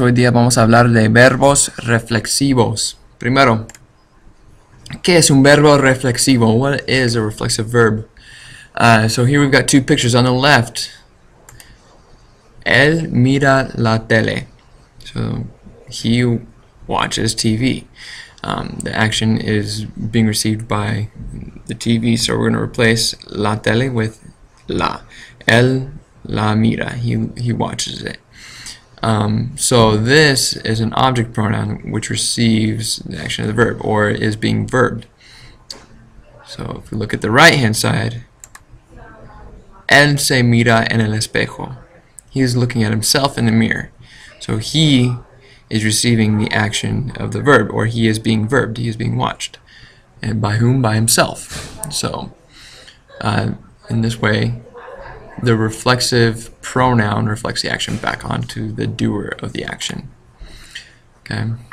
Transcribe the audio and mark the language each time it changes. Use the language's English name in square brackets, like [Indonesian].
[Spanish] Hoy día vamos a hablar de verbos reflexivos. Primero, ¿qué es un verbo reflexivo? [English] What is a reflexive verb? So here we've got two pictures. On the left, [Spanish] él mira la tele. [English] So he watches TV. The action is being received by the TV, so we're going to replace la tele with la. [Spanish] Él la mira. [English] He watches it. So this is an object pronoun which receives the action of the verb or is being verbed. So if we look at the right hand side, [Spanish] él se mira en el espejo. [English] He is looking at himself in the mirror. So he is receiving the action of the verb, or he is being verbed, he is being watched. And by whom? By himself. So in this way, the reflexive pronoun reflects the action back onto the doer of the action. Okay.